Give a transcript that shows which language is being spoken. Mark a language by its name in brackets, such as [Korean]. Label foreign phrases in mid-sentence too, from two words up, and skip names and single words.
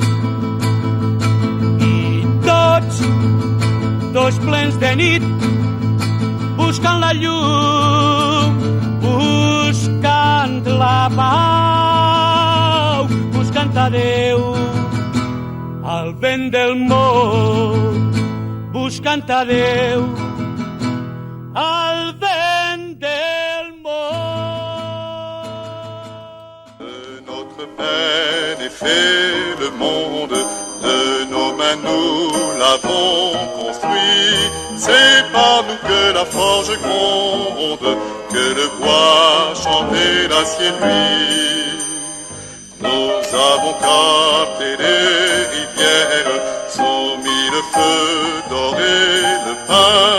[Catalan] I tots plens de nit, buscant la llum, buscant la pau, buscant a Déu al vent del món, buscant a Déu al vent del món. [French] De notre peine est fait le monde, de nos mains nous l'avons construit. C'est par nous que la forge gronde, que le bois chantait l'acier nuit. Nous avons capté les rivières, soumis le feu, doré le pain.